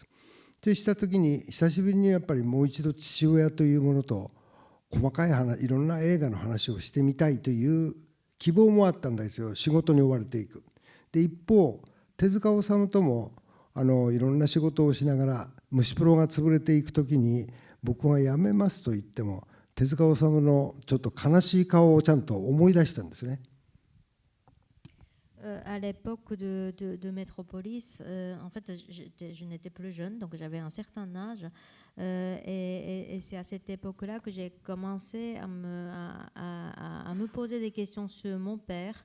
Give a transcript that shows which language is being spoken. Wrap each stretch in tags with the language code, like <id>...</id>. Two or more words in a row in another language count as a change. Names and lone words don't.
<ja>とした時に久しぶりにやっぱりもう一度父親というものと細かい話、いろんな映画の話をしてみたいという希望もあったんですよ。仕事に追われていく。で一方手塚治虫ともいろんな仕事をしながら虫プロが潰れていく時に僕が辞めますと言っても手塚治虫のちょっと悲しい顔をちゃんと思い出したんですね。</ja> <fr>À l'époque de Metropolis, en fait, je n'étais plus jeune, donc j'avais un certain âge. Et c'est à cette époque-là que j'ai commencé à me poser des questions sur mon père.</fr>